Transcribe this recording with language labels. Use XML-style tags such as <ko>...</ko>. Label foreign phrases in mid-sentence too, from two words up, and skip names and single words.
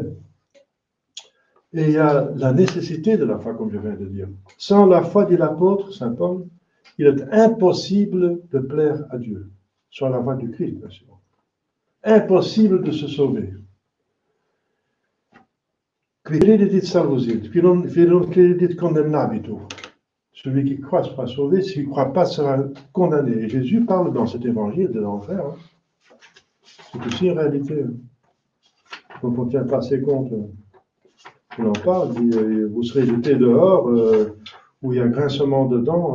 <fr>Et il y a la nécessité de la foi, comme je viens de dire. Sans la foi, dit l'apôtre Saint Paul, il est impossible de plaire à Dieu. Sans la foi du Christ, bien sûr. Impossible de se sauver.</fr> <la>Qui credit salvusit, qui non credit condemnabitur.</la> <fr>Celui qui croit sera sauvé, celui qui ne croit pas sera condamné. Et Jésus parle dans cet évangile de l'enfer. Hein. C'est aussi une réalité. Donc on ne tient pas assez compte. Il en parle, il dit, vous serez jetés dehors, où il y a grincement de dents.</fr>